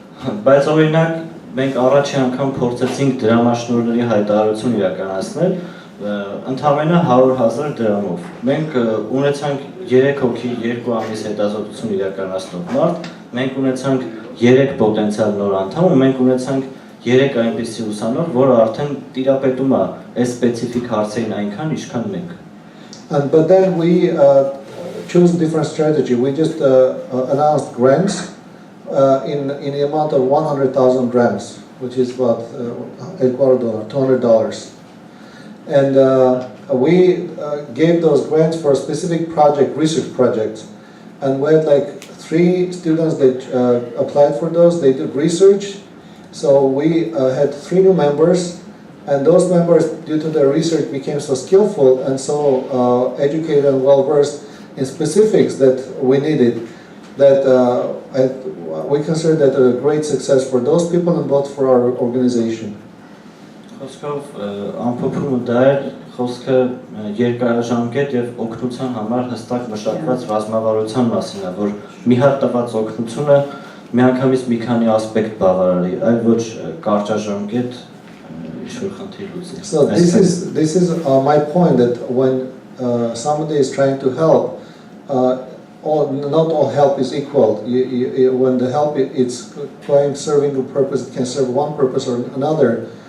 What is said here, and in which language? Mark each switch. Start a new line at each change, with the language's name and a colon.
Armenian: Բայց օրինակ մենք առաջի անգամ փորձեցինք դրամաշնորհների հայտարարություն իրականացնել ընդամենը 100,000 դրամով։ Մենք ունեցանք 3 հոգի 2 ամիս հետազոտություն իրականացնող մարդ, մենք ունեցանք 3 պոտենցիալ նոր անդամ ու մենք ունեցանք 3 այնպիսի ուսանող, որը արդեն տիրապետում է այս սպეციფიկ հարցերին այնքան, ինչքան մենք։
English: But then we chose a different strategy. We just announced grants in the amount of 100,000 grams, which is about $200. And we gave those grants for a specific project, research projects. And we had like 3 students that applied for those. They did research. So we had 3 new members. And those members, due to their research, became so skillful and so educated and well-versed in specifics that we needed, that we consider that a great success for those people and both for our organization.
Armenian: Խոսքով ամփոփումը դա էր, խոսքը երկարաժամկետ եւ օգնության համար հստակ մշակված ռազմավարության մասին է, որ մի հատ տված օգնությունը միանգամից մի քանի ասպեկտ բավարարի, այլ ոչ կարճաժամկետ ինչ-որ խնդիր լուծի։
English: So this is my point, that when somebody is trying to help, not all help is equal. When the help it's serving a purpose, it can serve one purpose or another.